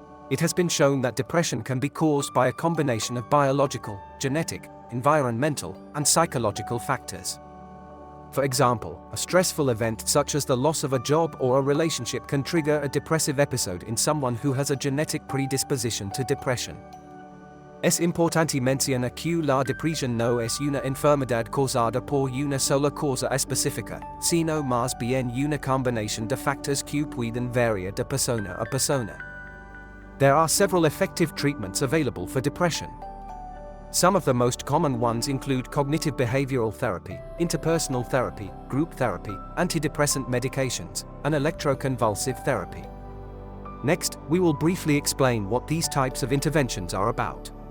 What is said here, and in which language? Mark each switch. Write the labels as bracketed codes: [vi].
[en] It has been shown that depression can be caused by a combination of biological, genetic, environmental, and psychological factors. For example, a stressful event such as the loss of a job or a relationship can trigger a depressive episode in someone who has a genetic predisposition to depression. [es] Es importante mencionar que la depresión no es una enfermedad causada por una sola causa específica, sino más bien una combinación de factores que pueden variar de persona a persona. [en] There are several effective treatments available for depression. Some of the most common ones include cognitive behavioral therapy, interpersonal therapy, group therapy, antidepressant medications, and electroconvulsive therapy. Next, we will briefly explain what these types of interventions are about.